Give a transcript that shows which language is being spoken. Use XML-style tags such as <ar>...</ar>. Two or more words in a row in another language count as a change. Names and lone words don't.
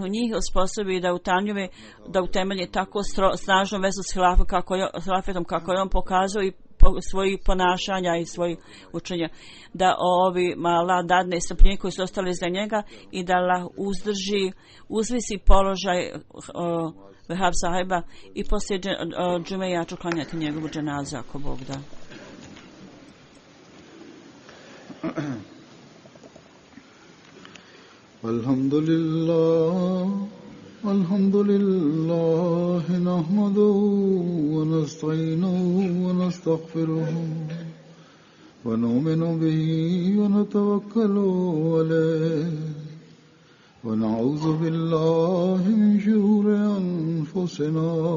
<bs>njih osposobi da utemelje tako snažnu vezu s hilafetom kako je on pokazao i svojih ponašanja i svojih učenja, da Allah dadne strpljenje koji su ostali za njega i da Allah uzvisi položaj Vehab sahiba i poslije džume ja ću klanjati njegovu dženazu ako Bog da.</bs> <ar>الحمد لله نحمده ونستعينه ونستغفره ونؤمن به ونتوكل عليه ونعوذ بالله من شرور أنفسنا</ar>